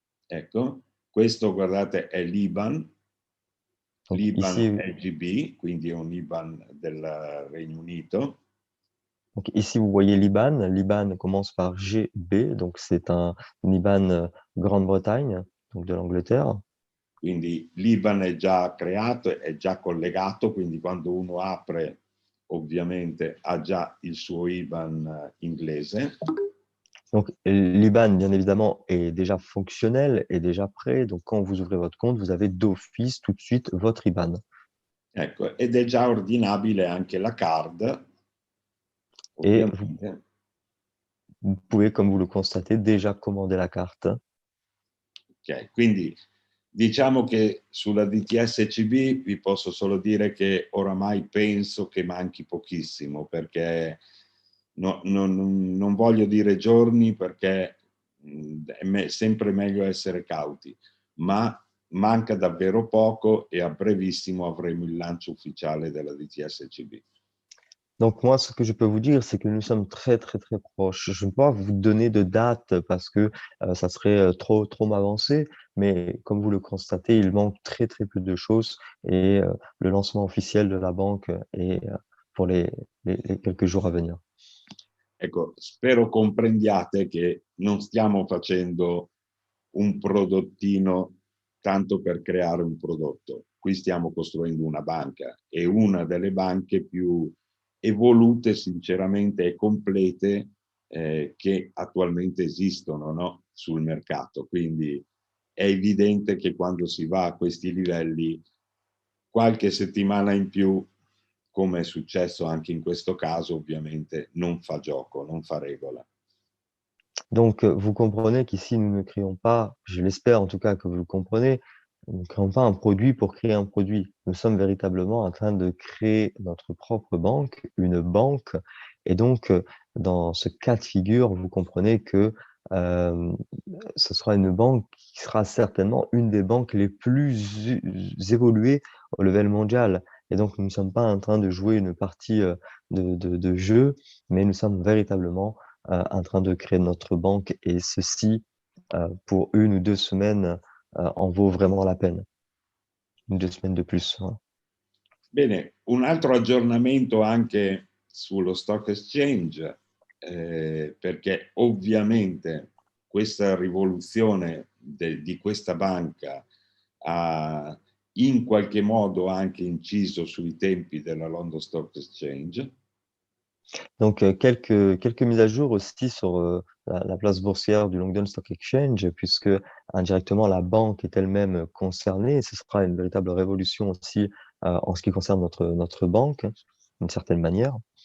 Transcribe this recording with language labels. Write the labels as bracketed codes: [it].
[it] Ecco, questo guardate è l'IBAN. [fr] Donc l'IBAN ici, [it] EGB, quindi è un IBAN del Regno Unito. [fr] donc ici, vous voyez l'IBAN. L'IBAN commence par GB, donc c'est un IBAN Grande-Bretagne, donc de l'Angleterre. [it] Quindi l'IBAN è già creato, è già collegato, quindi quando uno apre ovviamente ha già il suo IBAN inglese. [fr] Donc l'IBAN, bien évidemment, est déjà fonctionnel, est déjà prêt. Donc quand vous ouvrez votre compte, vous avez d'office tout de suite votre IBAN. [it] Ecco, ed è già ordinabile anche la card, [fr] Et [it] ovviamente. [fr] vous pouvez, comme vous le constatez, déjà commander la carte. [it] Ok, quindi diciamo che sulla DTS-CB vi posso solo dire che oramai penso che manchi pochissimo, perché non voglio dire giorni, perché è sempre meglio essere cauti, ma manca davvero poco e a brevissimo avremo il lancio ufficiale della DTS-CB. [fr] Donc moi, ce que je peux vous dire, c'est que nous sommes très, très, très proches. Je ne peux pas vous donner de date parce que ça serait trop m'avancer, mais comme vous le constatez, il manque très, très peu de choses et le lancement officiel de la banque est pour les quelques jours à venir. [it] Ecco, spero comprendiate che non stiamo facendo un prodottino tanto per creare un prodotto. Qui stiamo costruendo una banca e una delle banche più evolute sinceramente e complete che attualmente esistono, no? Sul mercato. Quindi è evidente che quando si va a questi livelli, qualche settimana in più, come è successo anche in questo caso, ovviamente non fa gioco, non fa regola. [fr] Donc vous comprenez qu'ici, nous ne créons pas, je l'espère en tout cas que vous le comprenez, nous ne créons pas un produit pour créer un produit. Nous sommes véritablement en train de créer notre propre banque, une banque. Et donc, dans ce cas de figure, vous comprenez que ce sera une banque qui sera certainement une des banques les plus évoluées au level mondial. Et donc, nous ne sommes pas en train de jouer une partie de jeu, mais nous sommes véritablement en train de créer notre banque et ceci, pour 1 ou 2 semaines, en vaut vraiment la peine. 1 ou 2 semaines de plus, hein. [it] Bene, un altro aggiornamento anche sullo stock exchange, perché ovviamente questa rivoluzione di questa banca ha in qualche modo anche inciso sui tempi della London Stock Exchange. [fr] Donc, quelques mises à jour aussi sur la place boursière du London Stock Exchange, puisque indirectement la banque est elle-même concernée. Ce sera une véritable révolution aussi en ce qui concerne notre banque, d'une certaine manière.